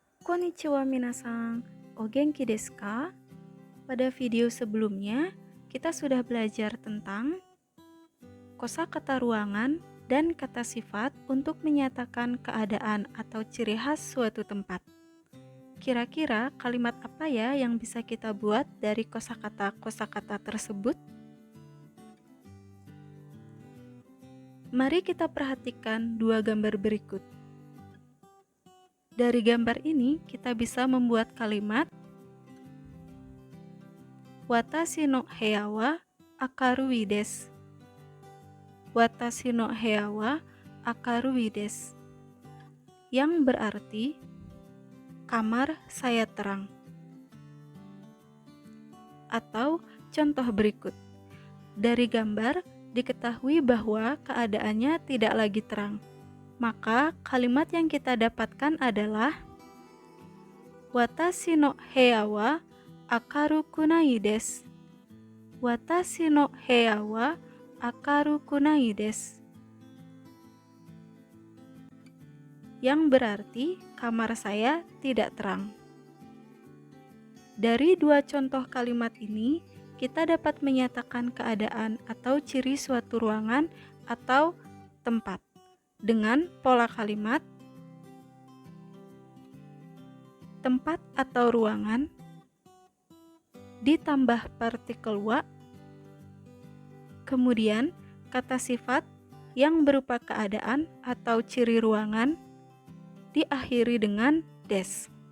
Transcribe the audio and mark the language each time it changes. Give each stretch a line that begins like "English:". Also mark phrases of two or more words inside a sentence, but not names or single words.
Japanese: こんにちはみなさん、お元気ですか?
Indonesian: Pada video sebelumnya, kita sudah belajar tentang kosakata ruangan dan kata sifat untuk menyatakan keadaan atau ciri khas suatu tempat. Kira-kira kalimat apa ya yang bisa kita buat dari kosakata-kosakata tersebut? Mari kita perhatikan dua gambar berikut. Dari gambar ini, kita bisa membuat kalimat
Japanese: 私の部屋は明るいです. 私の部屋は明るいです.
Indonesian: Yang berarti kamar saya terang. Atau contoh berikut. Dari gambar diketahui bahwa keadaannya tidak lagi terang. Maka kalimat yang kita dapatkan adalah
Japanese: 私の部屋は明るくないです. 私の部屋は明るくないです.
Indonesian: Yang berarti kamar saya tidak terang. Dari dua contoh kalimat ini, kita dapat menyatakan keadaan atau ciri suatu ruangan atau tempat dengan pola kalimat tempat atau ruangan ditambah partikel wa, kemudian kata sifat yang berupa keadaan atau ciri ruangan diakhiri dengan des.